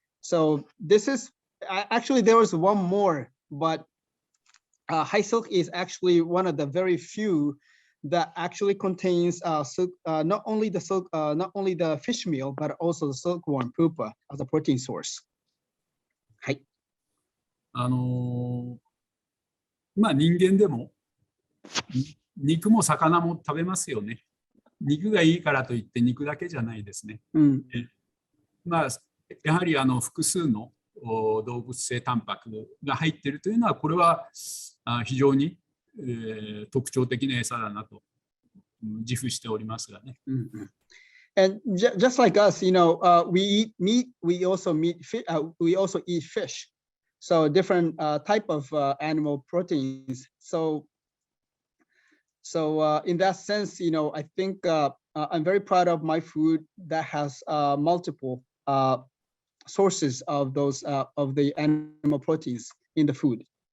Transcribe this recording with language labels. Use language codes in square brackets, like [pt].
[en] So this is actually, there was one more, but high silk is actually one of the very few that actually contains silk, not only the fish meal, but also the silkworm pupa as a protein source. [ja] はい。人間でも肉も魚も食べますよね。肉がいいからといって肉だけじゃないですね。やはり複数の動物性タンパクが入っているというのは、これは非常に特徴的な餌だなと自負しておりますがね。 [en] And just like us, we eat meat, we also eat fish. So different type of animal proteins. So in that sense, I think I'm very proud of my food that has multiple sources of those of the animal proteins in the food.